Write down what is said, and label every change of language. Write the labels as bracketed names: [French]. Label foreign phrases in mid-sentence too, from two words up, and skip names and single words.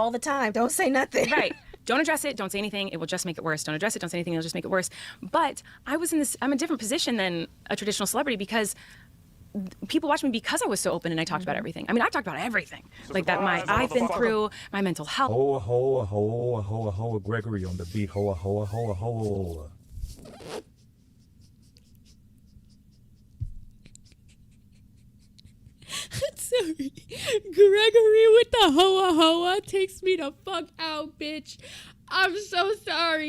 [English] all the time, don't say nothing. Right. Don't address it. Don't say anything. It will just make it worse. Don't address it. Don't say anything. It'll just make it worse. But I'm a different position than a traditional celebrity because people watch me because I was so open and I talked about everything. I mean, I talked about everything. Like that I've been through, my mental health. Hoa, hoa, hoa, hoa, hoa, Gregory on the beat. Hoa, hoa, hoa, hoa. Sorry. Gregory with the hoa hoa takes me the fuck out, bitch. I'm so sorry.